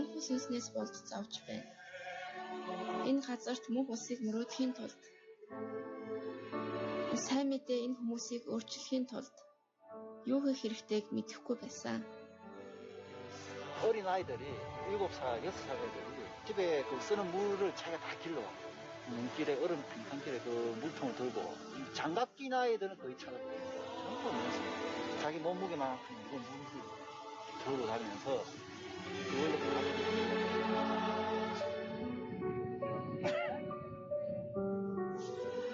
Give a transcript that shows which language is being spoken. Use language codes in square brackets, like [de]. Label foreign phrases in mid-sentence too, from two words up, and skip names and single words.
[mn] сүнснээс болж зовж байна. Энэ газарт мөнх усыг мөрөөдөхийн тулд сайн мэдээ энэ хүмүүсийг өөрчлөхийн тулд юу хийх хэрэгтэйг мэдэхгүй байсан. [ko] 어린 아이들이 7살, 6살 애들이 집에 그 쓰는 물을 자기가 다 길러. 눈길에 얼음 빙판길에 그 물통을 들고 장갑 낀 아이들은 거의 찾아보고 전부 없습니다. 자기 몸무게만큼 이거 물을 들고 다니면서 그걸로 가는